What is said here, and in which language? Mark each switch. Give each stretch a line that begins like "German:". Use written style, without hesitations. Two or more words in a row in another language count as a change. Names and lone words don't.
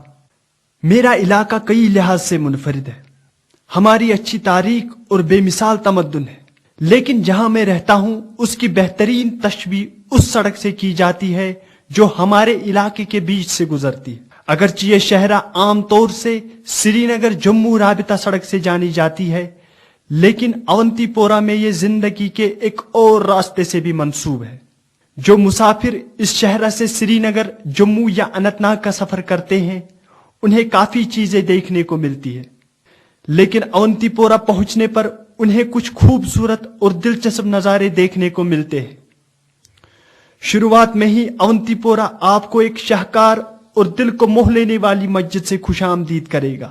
Urdu: میرا علاقہ کئی لحاظ سے منفرد ہے، ہماری اچھی تاریخ اور بے مثال تمدن ہے، لیکن جہاں میں رہتا ہوں اس کی بہترین تشبیہ اس سڑک سے کی جاتی ہے جو ہمارے علاقے کے بیچ سے گزرتی ہے۔ اگرچہ یہ شہرہ عام طور سے سری نگر جموں رابطہ سڑک سے جانی جاتی ہے، لیکن اونتی پورہ میں یہ زندگی کے ایک اور راستے سے بھی منسوب ہے۔ جو مسافر اس شہرہ سے سری نگر، جموں یا اننت ناگ کا سفر کرتے ہیں انہیں کافی چیزیں دیکھنے کو ملتی ہے، لیکن اونتی پورہ پہنچنے پر انہیں کچھ خوبصورت اور دلچسپ نظارے دیکھنے کو ملتے ہیں۔ شروعات میں ہی اونتی پورہ آپ کو ایک شاہکار اور دل کو موہ لینے والی مسجد سے خوش آمدید کرے گا۔